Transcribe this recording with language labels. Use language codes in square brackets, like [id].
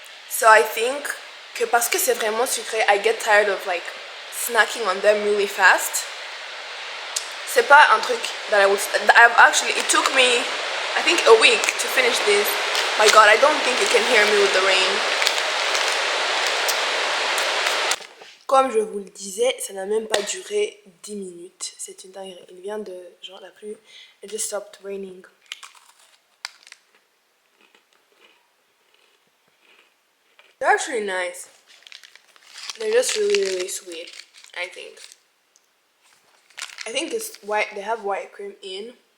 [en] So I think [fr] que parce que c'est vraiment sucré, [en] I get tired of like snacking on them really fast. [fr] C'est pas un truc [en] that it took me I think a week to finish this. My god, I don't think you can hear me with the rain. [fr] Comme je vous le disais, ça n'a même pas duré 10 minutes. C'est une dinguerie. Il vient de genre la pluie. [en] It just stopped raining. They're actually nice. They're just really sweet, I think. I think it's white. They have white cream in.